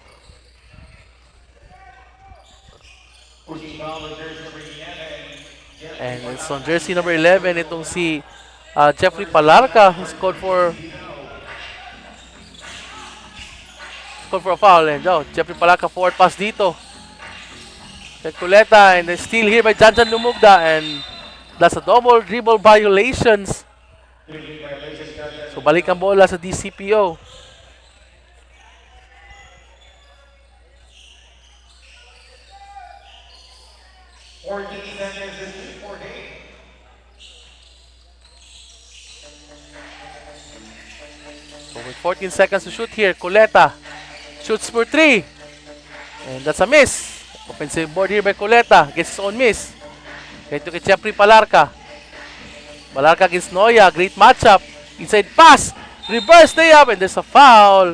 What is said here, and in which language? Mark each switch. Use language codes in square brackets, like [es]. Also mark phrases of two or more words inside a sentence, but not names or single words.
[en] And it's on jersey number 11. [tl] Itong si [en] Jeffrey Palarca who scored for a foul. And Jeffrey Palarca forward pass [tl] dito. Kay [en] Coleta and then steal here by Janjan Lumugda and that's a double dribble violations. [tl] So balik ang bola sa DCPO. [en] So with 14 seconds to shoot here, Coleta shoots for 3. And that's a miss. Offensive board here by Coleta. Gets his own miss. [tl] Ito kay Jeffrey Palarca. [en] Palarca against Noya. Great matchup. Inside pass. Reverse layup. And there's a foul.